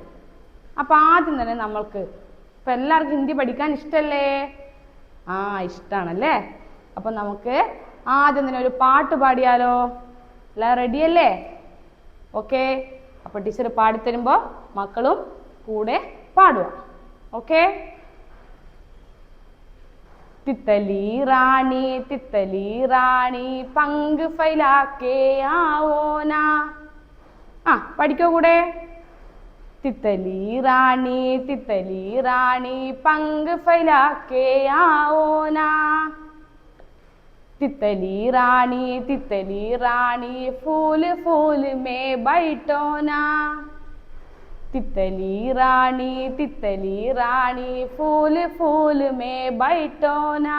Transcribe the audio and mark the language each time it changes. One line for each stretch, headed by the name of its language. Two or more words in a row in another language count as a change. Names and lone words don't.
Malayalam: അപ്പോൾ ആദ്യം തന്നെ നമ്മൾക്ക് ഇപ്പം എല്ലാവർക്കും ഹിന്ദി പഠിക്കാൻ ഇഷ്ടമല്ലേ? ഇഷ്ടമാണല്ലേ? അപ്പം നമുക്ക് ആദ്യം തന്നെ ഒരു പാട്ട് പാടിയാലോ? എല്ലാം റെഡിയല്ലേ? ഓക്കെ. അപ്പോൾ ടീച്ചർ പാടിത്തരുമ്പോൾ മക്കളും കൂടെ പാടുക. ഓക്കെ.
Hindi: तितली रानी पंख फैला के आओ ना.
Malayalam: പഠിക്കോ കൂടെ?
Hindi: तितली रानी पंख फैला के आओ ना. तितली रानी फूल फूल में बैठो ना. तितली रानी फूल फूल में बैठो ना.